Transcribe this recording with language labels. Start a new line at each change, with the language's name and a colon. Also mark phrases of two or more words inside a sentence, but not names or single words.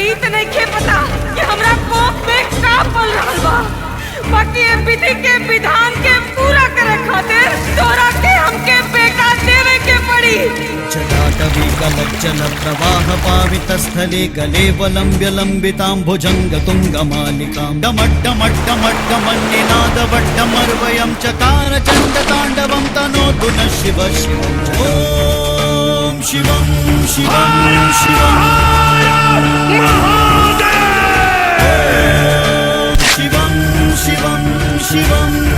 Bhojpuri: नहीं खे पता कि हमरा कोप में का पल रहल बा। बाकी ये विधि के विधान के पूरा करे खातिर तोरा के हमके बेटा देवे के पड़ी।
Sanskrit: जटाटवी कमज्जल प्रवाह पावित स्थले गले वलंब्य लंबितां भुजंग तुंग मालिकां डमड्डमड्डमड्डमन्निनादवड्डमर्वयं चकार चंड तांडवं तनोतु न शिव शिवं। ओम शिवं शिवं शिवं शिवं शिवं शिवं।